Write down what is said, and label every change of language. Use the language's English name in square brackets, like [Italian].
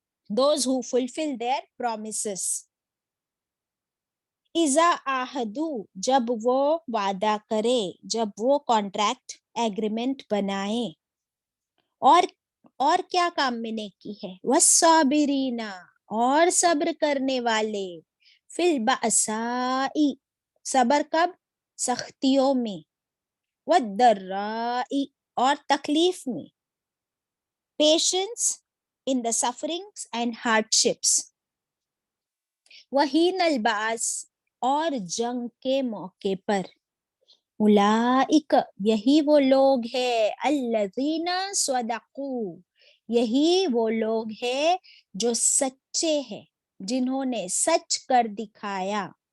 [English] those who fulfill their promises. [Arabic] اذا عاہدوا, [Urdu] جب وہ وعدہ کرے, جب وہ کانٹریکٹ ایگریمنٹ بنائے. اور کیا کام میں نیکی ہے؟ [Arabic] والصابرین, [Urdu] اور صبر کرنے والے. [Arabic] فی البأساء, [Urdu] صبر کب؟ سختیوں میں. [Arabic] والضراء, [Urdu] اور تکلیف میں. Patience [English] in the sufferings and hardships. [Arabic] وحین البعث, [Urdu] اور جنگ کے موقع پر. [Arabic] اولئک, [Urdu] یہی وہ لوگ ہیں. [Arabic] الذین صدقوا, [Urdu] یہی وہ لوگ ہیں جو سچے ہیں، جنہوں نے سچ کر دکھایا.